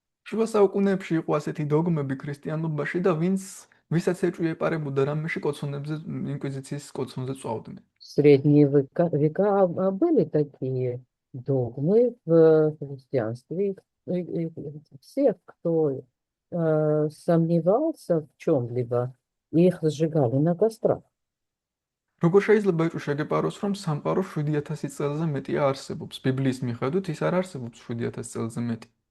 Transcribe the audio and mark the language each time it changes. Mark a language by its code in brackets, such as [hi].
[ka] შუა საუკუნეებში იყო ასეთი догмები ქრისტიანობაში და ვისაც ეჭვი ეპარებოდა რამეში კოცონებზე ინკვიზიციის კოცონზე წვავდნენ. [ru] В средние века были такие догмы в христианстве. И всех, кто сомневался в чем-либо, их сжигали на кострах. [ka] როგორ შეიძლება ეჭვი შეგეპაროს, რომ სამყარო 7000 წელზე მეტია არსებობს? ბიბლიის მიხედვით ის არ არსებობს 7000 წელზე მეტი.